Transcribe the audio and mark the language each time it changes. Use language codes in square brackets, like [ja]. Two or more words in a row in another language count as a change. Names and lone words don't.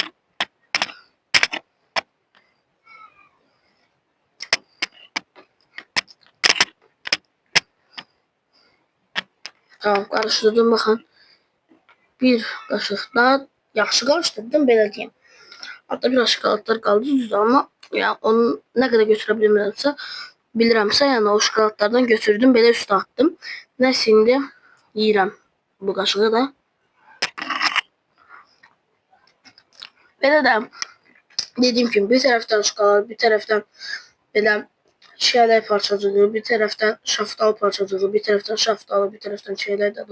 [tr] Tamam, karıştırdım bakın. [az] Bir kaşık daha yaxşı karıştırdım, belə deyim. [tr] Hatta biraz şokoladlar kaldı [az] düzdür ama ya onu ne kadar bilirəmsə, yəni o şokoladlardan götürdüm, belə üstə attım. Nəsə indi yeyirəm bu kaşığı da. Belə də dediyim kimi bir tərəfdən şokolad, bir tərəfdən belə çiyələk parçacığı, bir tərəfdən şaftalı parçacığı, bir tərəfdən şaftalı, bir tərəfdən çiyələk dadı.